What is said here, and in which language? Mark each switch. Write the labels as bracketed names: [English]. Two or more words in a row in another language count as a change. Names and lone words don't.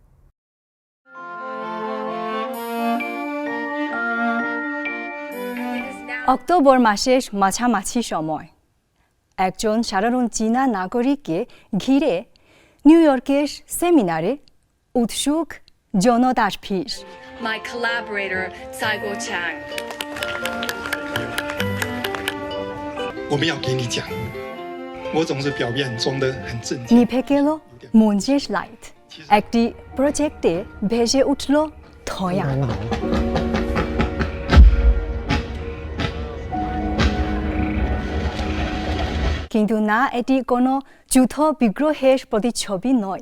[Bangla] অক্টোবর মাসের মাঝামাঝি সময় একজন সাধারণ চীনা নাগরিককে ঘিরে নিউ ইয়র্কের সেমিনারে উৎসুক জনতার ভিড়। [English] My collaborator, Tsai Guo-chang. [Chinese] 我们要给你讲，我总是表面装得很正经。 [Bangla] নিভে গেল মঞ্চের লাইট। একটি প্রজেক্টে ভেসে উঠল ধোঁয়া। কিন্তু না, এটি কোনো যুদ্ধ বিগ্রহের প্রতিচ্ছবি নয়।